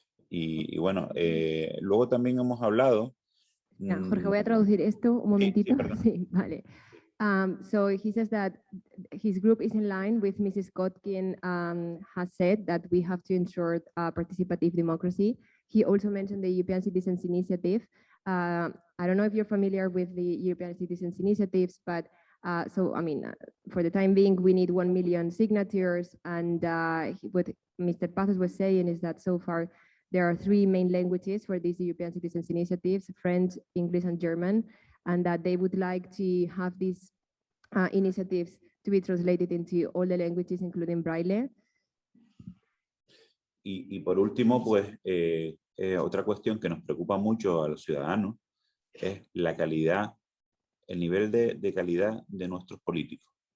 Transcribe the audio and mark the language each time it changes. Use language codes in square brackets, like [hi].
[es] Y bueno, luego también hemos hablado... Jorge, voy a traducir esto un momentito. Sí, vale. [en] So he says that his group is in line with Mrs. Godkin has said that we have to ensure participative democracy. He also mentioned the European Citizens Initiative. I don't know if you're familiar with the European Citizens Initiatives, but so, I mean, for the time being, we need 1 million signatures. And what Mr. Pazos was saying is that so far, there are 3 main languages for these European Citizens Initiatives, French, English, and German, and that they would like to have these initiatives to be translated into all the languages, including Braille. [es] Y por último, pues, otra cuestión que nos preocupa mucho a los ciudadanos es la calidad, el nivel de calidad de nuestros políticos.